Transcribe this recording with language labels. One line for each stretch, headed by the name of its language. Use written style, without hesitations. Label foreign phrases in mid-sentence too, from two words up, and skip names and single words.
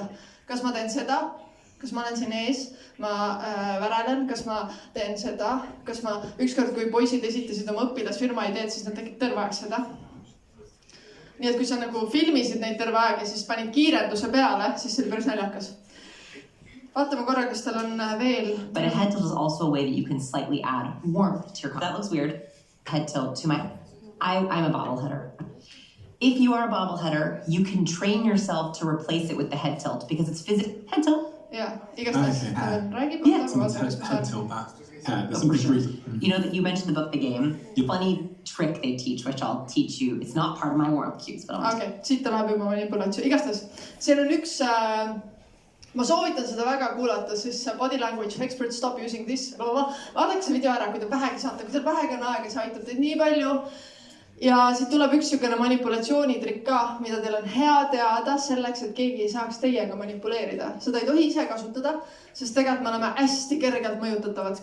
Estonian: Kas ma teen seda? Kas ma olen siin ees? Ma värelen? Kas ma teen seda? Kas ma ükskord, kui poisid esitasid oma õpilasfirma ideed, siis nad tegid terve aeg seda. Nii et kui sa nagu filmisid neid terve aeg ja siis panid kiirenduse peale, siis see oli päris naljakas. Vaatame korra, kas tal on veel.
English: But a head tilt is also a way that you can slightly add warmth to your. That looks weird. Head tilt to my. I'm a bobbleheader. If you are a bobbleheader, you can train yourself to replace it with the head tilt because it's physical. Head tilt. Yeah,
Estonian: igastahes. Räägib.
English: Yeah, head tilt that. Yeah, there's something sure. brief. You know that you mentioned the book, The Game. Funny trick they teach, which I'll teach you. It's not part of my warmth cues, but I'll.
Estonian: Okay, siit läheb juba manipulatsioon. Igastahes, seal on üks. Ma soovitan seda väga kuulata, siis
English: body language expert stop using this.
Estonian: Vaadake see video ära, kui te vähegi saate. Kui teil vähegi on aega, see aitab teid nii palju. Ja siit tuleb üks sükene manipulatsioonitrikk ka, mida teil on hea teada selleks, et keegi ei saaks teiega manipuleerida. Seda ei tohi ise kasutada, sest tegelikult me oleme hästi kergelt mõjutatavad.